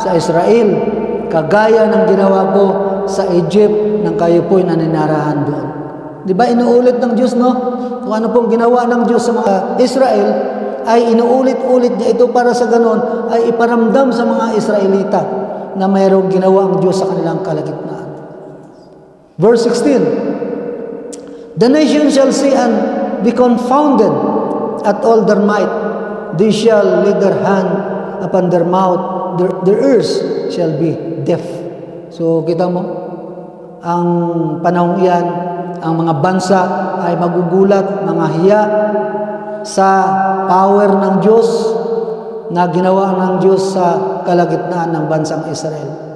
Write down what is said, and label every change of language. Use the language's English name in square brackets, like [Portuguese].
[Filipino] Sa Israel, kagaya ng ginawa ko sa Egypt nang kayo po'y naninirahan doon. Di ba inuulit ng Diyos, no? Kung ano pong ginawa ng Diyos sa mga Israel, ay inuulit-ulit niya ito para sa ganon, ay iparamdam sa mga Israelita na mayroong ginawa ang Diyos sa kanilang kalagitnaan. [English] Verse 16, the nation shall see and be confounded at all their might. They shall lay their hand upon their mouth. Their ears shall be deaf. [Filipino] So, kita mo, ang panahong iyan, ang mga bansa ay magugulat, mga hiya sa power ng Diyos na ginawa ng Diyos sa kalagitnaan ng bansang Israel.